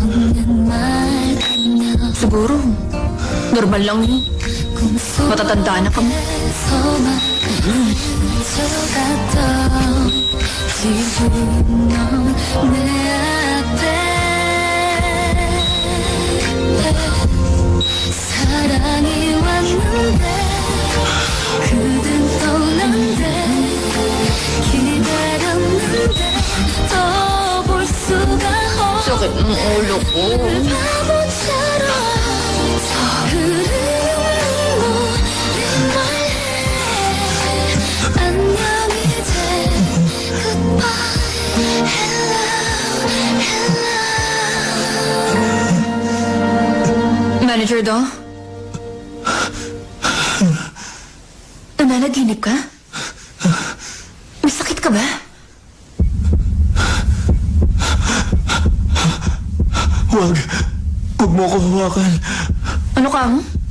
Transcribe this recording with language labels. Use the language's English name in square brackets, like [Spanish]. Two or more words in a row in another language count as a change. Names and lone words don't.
[Filipino] Siguro, normal lang yun. Matatanda na kami. [Korean] 사랑이 왔는데 그댄 떠난대 기다렸는데 더 볼 수가 없어 [Filipino] Sakit ng ulo ko. [Korean] 바보처럼 흐르는 모래말해 안녕 이제 [English] goodbye hello hello Manager Do? [Filipino] Nananaginip ka? May sakit ka ba? Huwag mo ko hawakan. Ano ka mo?